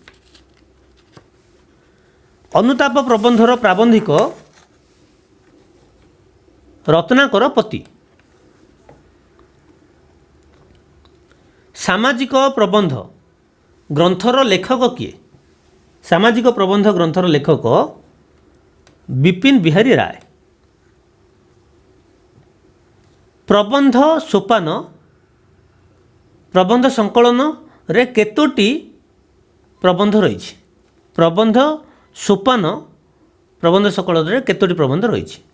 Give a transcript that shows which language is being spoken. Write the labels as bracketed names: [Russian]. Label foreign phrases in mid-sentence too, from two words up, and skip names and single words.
[Odia] ଅନୁତାପ ପ୍ରବନ୍ଧର ପ୍ରାବନ୍ଧିକ ରତ୍ନାକର ପତି। ସାମାଜିକ ପ୍ରବନ୍ଧ ଗ୍ରନ୍ଥର ଲେଖକ କିଏ? ସାମାଜିକ ପ୍ରବନ୍ଧ ଗ୍ରନ୍ଥର ଲେଖକ ବିପିନ ବିହାରୀ ରାୟ। ପ୍ରବନ୍ଧ ସୋପାନ ପ୍ରବନ୍ଧ ସଂକଳନ ରେ କେତୋଟି ପ୍ରବନ୍ଧ ରହି? ପ୍ରବନ୍ଧ ସୋପାନ ପ୍ରବନ୍ଧ ସଂକଳନ ରେ କେତୋଟି ପ୍ରବନ୍ଧ ରହି?